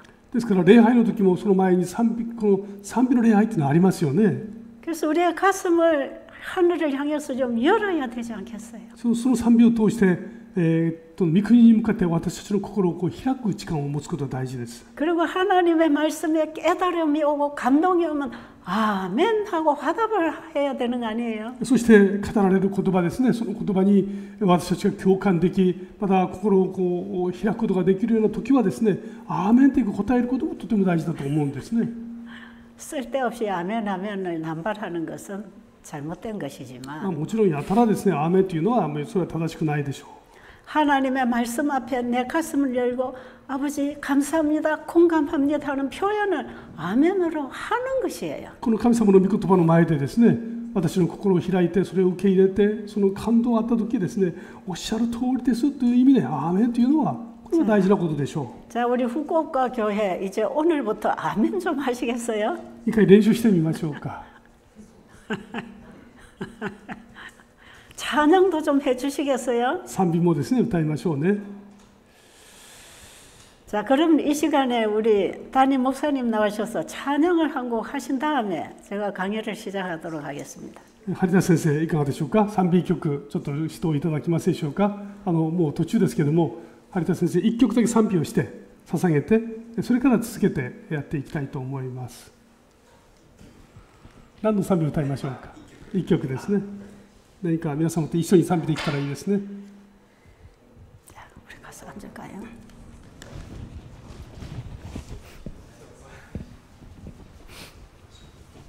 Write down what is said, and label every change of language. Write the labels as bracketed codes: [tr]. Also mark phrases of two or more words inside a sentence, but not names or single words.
[ja] ですから礼拝の時もその前にこの賛美の礼拝っていうのはありますよね。 [ko] 그래서 우리의 가슴을 하늘을 향해서 좀 열어야 되지 않겠어요? [ja] その賛美を通して、御国に向かって私たちの心を開く時間を持つことが大事です。 [ko] 그리고 하나님의 말씀에 깨달음이 오고 감동이 오면 아멘 하고 화답을 해야 되는 거 아니에요? [ja] そして語られる言葉ですね、その言葉に私たちが共感でき、また心を開くことができるような時はですね、アーメンという答えることもとても大事だと思うんですね。 [ko] 쓸데없이 아멘을 남발하는 것은 잘못된 것이지만 [ja] もちろんやたらですね、アーメンというのはそれは正しくないでしょう。 [ko] 하나님의 말씀 앞에 내 가슴을 열고 아버지 감사합니다, 공감합니다 하는 표현을 아멘으로 하는 것이에요. [ja] この神様の御言葉の前でですね、私の心を開いてそれを受け入れて、その感動があった時ですね、おっしゃる通りですという意味でアーメンというのはこれは大事なことでしょう。 [ko] 자, 우리 후쿠오카 교회 이제 오늘부터 아멘 좀 하시겠어요? [ja] 一回練習してみましょうか。 [ko] 찬양도 좀 해주시겠어요? [ja] 賛美もですね、歌いましょうね。 [ko] 자, 그럼 이 시간에 우리 담임 목사님 나오셔서 찬양을 한 곡 하신 다음에 제가 강의를 시작하도록 하겠습니다. [ja] 張田先生いかがでしょうか。賛美曲ちょっと指導いただけますでしょうか。もう途中ですけども、張田先生一曲だけ賛美をして捧げて、それから続けてやっていきたいと思います。何の賛美を歌いましょうか。一曲ですね。何か皆様と一緒に賛美できたらいいですね。 [ko] 자, 우리 가서 앉을까요? 。「